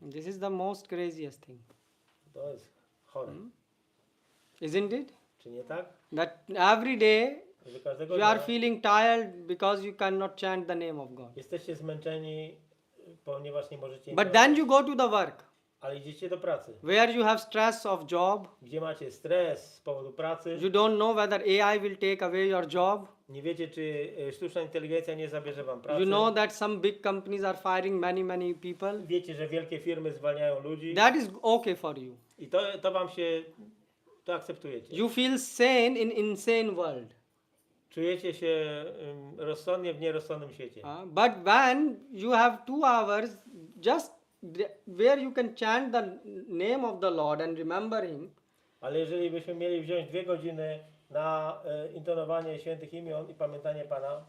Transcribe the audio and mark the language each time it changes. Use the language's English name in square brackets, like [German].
[English] This is the most craziest thing. [Polish] To jest chore. [English] Isn't it? [Polish] Czy nie tak? [English] That every day [Polish] Że każdego [English] you are [Polish] dnia [English] feeling tired because you cannot chant the name of God. [Polish] jesteście zmęczeni, ponieważ nie możecie [English] But then you go to the work, [Polish] ale idziecie do pracy, [English] where you have stress of job. [Polish] gdzie macie stres z powodu pracy. [English] You don't know whether AI will take away your job. [Polish] Nie wiecie, czy sztuczna inteligencja nie zabierze wam pracy. [English] You know that some big companies are firing many people. [Polish] Wiecie, że wielkie firmy zwalniają ludzi. [English] That is okay for you. [Polish] I to wam się, to akceptujecie. [English] You feel sane in insane world. [Polish] Czujecie się rozsądnie w nierozsądnym świecie. [English] But when you have 2 hours just where you can chant the name of the Lord and remember Him, [Polish] Ale jeżeli byśmy mieli wziąć 2 godziny na intonowanie świętych imion i pamiętanie Pana,